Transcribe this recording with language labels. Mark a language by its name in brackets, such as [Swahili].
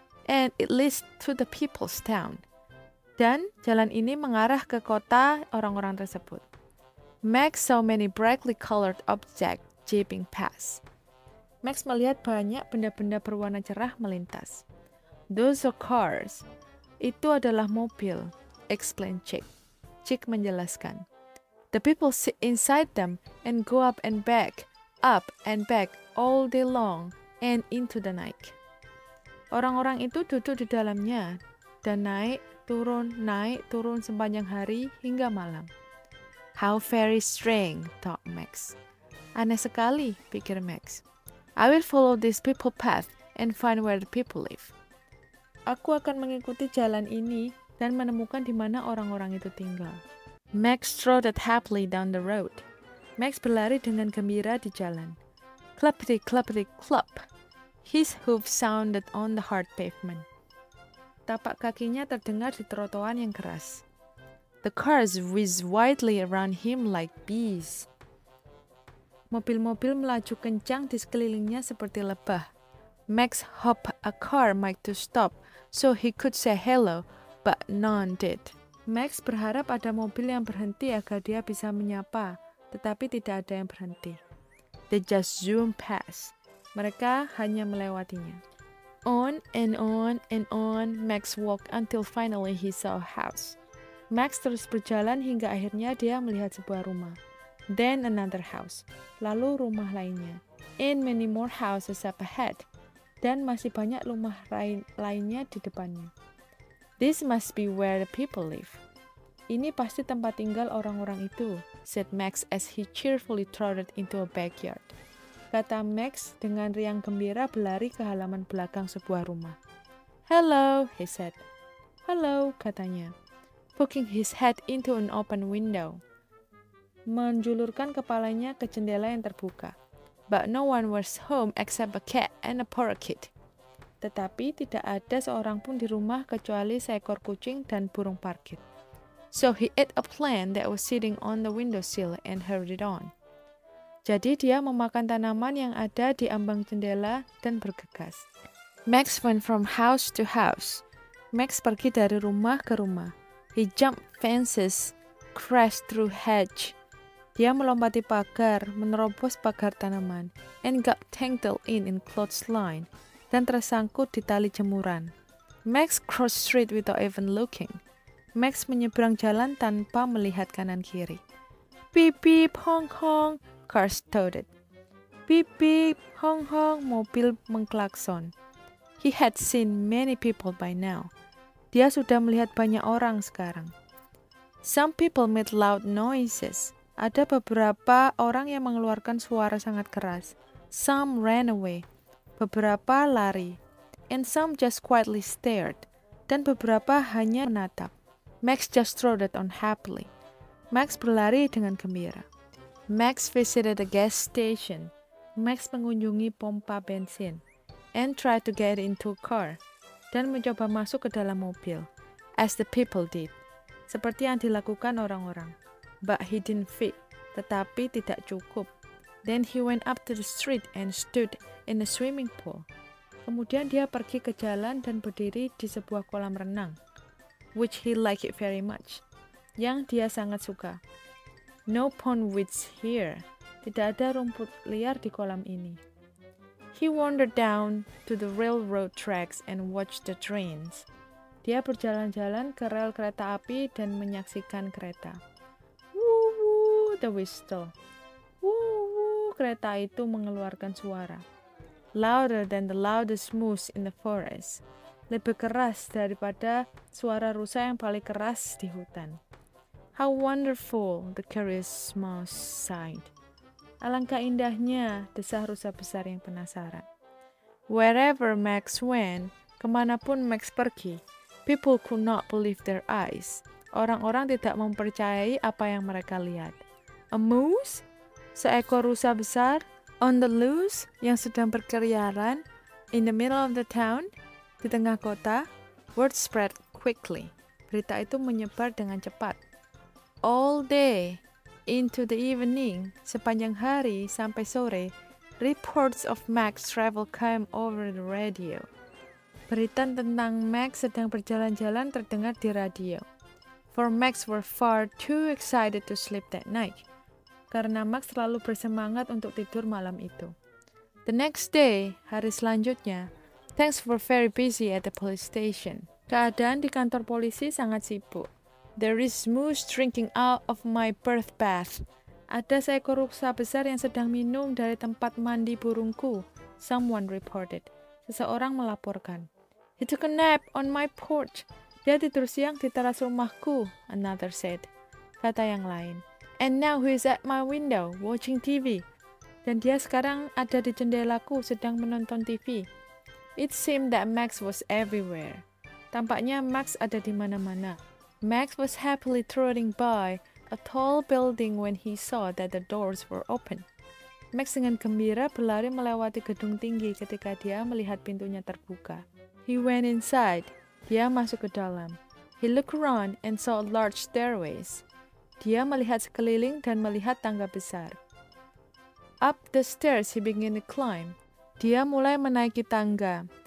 [English] And it leads to the people's town. [Indonesian] Dan jalan ini mengarah ke kota orang-orang tersebut. [English] Max saw many brightly colored objects jeeping past. [Indonesian] Max melihat banyak benda-benda berwarna cerah melintas. [English] Those are cars. [Indonesian] Itu adalah mobil, [English] explained [Indonesian] Chick. Chick menjelaskan. [English] The people sit inside them and go up and back all day long and into the night. [Indonesian] Orang-orang itu duduk di dalamnya dan naik turun sepanjang hari hingga malam. [English] How very strange, thought Max. [Indonesian] Aneh sekali, pikir Max. [English] I will follow this people path and find where the people live. [Indonesian] Aku akan mengikuti jalan ini dan menemukan di mana orang-orang itu tinggal. [English] Max trotted happily down the road. [Indonesian] Max berlari dengan gembira di jalan. [English] Cluppity-cluppity-clup. His hooves sounded on the hard pavement. [Indonesian] Tapak kakinya terdengar di trotoar yang keras. [English] The cars whizzed wildly around him like bees. [Indonesian] Mobil-mobil melaju kencang di sekelilingnya seperti lebah. [English] Max hoped a car might to stop so he could say hello, but none did. [Indonesian] Max berharap ada mobil yang berhenti agar dia bisa menyapa, tetapi tidak ada yang berhenti. [English] They just zoomed past. [Indonesian] Mereka hanya melewatinya. [English] On and on and on, Max walked until finally he saw a house. [Indonesian] Max terus berjalan hingga akhirnya dia melihat sebuah rumah. [English] Then another house. [Indonesian] Lalu rumah lainnya. [English] And many more houses up ahead. [Indonesian] Dan masih banyak rumah lainnya di depannya. [English] This must be where the people live. [Indonesian] Ini pasti tempat tinggal orang-orang itu, [English] said Max as he cheerfully trotted into a backyard. [Indonesian] Kata Max dengan riang gembira berlari ke halaman belakang sebuah rumah. [English] Hello, he said. Hello, [Indonesian] katanya. [English] Poking his head into an open window. [Indonesian] Menjulurkan kepalanya ke jendela yang terbuka. [English] But no one was home except a cat and a parakeet. [Indonesian] Tetapi tidak ada seorang pun di rumah kecuali seekor kucing dan burung parkit. [English] So he ate a plant that was sitting on the windowsill and hurried on. [Indonesian] Jadi dia memakan tanaman yang ada di ambang jendela dan bergegas. [English] Max went from house to house. [Indonesian] Max pergi dari rumah ke rumah. [English] He jumped fences, crashed through hedge. [Indonesian] Dia melompati pagar, menerobos pagar tanaman, [English] and got tangled in clothesline, [Indonesian] dan tersangkut di tali jemuran. [English] Max crossed street without even looking. [Indonesian] Max menyeberang jalan tanpa melihat kanan kiri. [English] Beep beep hong hong, cars tooted. Beep beep hong hong, [Indonesian] mobil mengklakson. [English] He had seen many people by now. [Indonesian] Dia sudah melihat banyak orang sekarang. [English] Some people made loud noises. [Indonesian] Ada beberapa orang yang mengeluarkan suara sangat keras. [English] Some ran away. [Indonesian] Beberapa lari. [English] And some just quietly stared. [Indonesian] Dan beberapa hanya menatap. [English] Max just trotted on happily. [Indonesian] Max berlari dengan gembira. [English] Max visited a gas station. [Indonesian] Max mengunjungi pompa bensin. [English] And tried to get into a car. [Indonesian] Dan mencoba masuk ke dalam mobil. [English] As the people did. [Indonesian] Seperti yang dilakukan orang-orang. [English] But he didn't fit, [Indonesian] tetapi tidak cukup. [English] Then he went up to the street and stood in a swimming pool. [Indonesian] Kemudian dia pergi ke jalan dan berdiri di sebuah kolam renang, [English] which he liked it very much, [Indonesian] yang dia sangat suka. [English] No pond weeds here. [Indonesian] Tidak ada rumput liar di kolam ini. [English] He wandered down to the railroad tracks and watched the trains. [Indonesian] Dia berjalan-jalan ke rel kereta api dan menyaksikan kereta. Woo, [English] the whistle. [Indonesian] Woo, kereta itu mengeluarkan suara. [English] Louder than the loudest moose in the forest. [Indonesian] Lebih keras daripada suara rusa yang paling keras di hutan. [English] How wonderful, the curious mouse sighed. [Indonesian] Alangkah indahnya, desah rusa besar yang penasaran. [English] Wherever Max went, [Indonesian] kemanapun Max pergi, [English] people could not believe their eyes. [Indonesian] Orang-orang tidak mempercayai apa yang mereka lihat. [English] A moose? [Indonesian] Seekor rusa besar? [English] On the loose? [Indonesian] Yang sedang berkeliaran? [English] In the middle of the town? [Indonesian] Di tengah kota? [English] Word spread quickly. [Indonesian] Berita itu menyebar dengan cepat. [English] All day, into the evening, [Indonesian] sepanjang hari sampai sore, [English] reports of Max travel came over the radio. [Indonesian] Berita tentang Max sedang berjalan-jalan terdengar di radio. [English] For Max were far too excited to sleep that night. [Indonesian] Karena Max terlalu bersemangat untuk tidur malam itu. [English] The next day, [Indonesian] hari selanjutnya, [English] things were very busy at the police station. [Indonesian] Keadaan di kantor polisi sangat sibuk. [English] There is moose drinking out of my birth bath. [Indonesian] Ada seekor rusa besar yang sedang minum dari tempat mandi burungku. [English] Someone reported. [Indonesian] Seseorang melaporkan. [English] He took a nap on my porch. [Indonesian] Dia tidur siang di teras rumahku, [English] another said. [Indonesian] Kata yang lain. [English] And now he is at my window, watching TV. [Indonesian] Dan dia sekarang ada di jendelaku, sedang menonton TV. [English] It seemed that Max was everywhere. [Indonesian] Tampaknya Max ada di mana-mana. [English] Max was happily trotting by a tall building when he saw that the doors were open. [Indonesian] Max dengan gembira berlari melewati gedung tinggi ketika dia melihat pintunya terbuka. [English] He went inside. [Indonesian] Dia masuk ke dalam. [English] He looked around and saw large stairways. [Indonesian] Dia melihat sekeliling dan melihat tangga besar. [English] Up the stairs he began to climb. [Indonesian] Dia mulai menaiki tangga.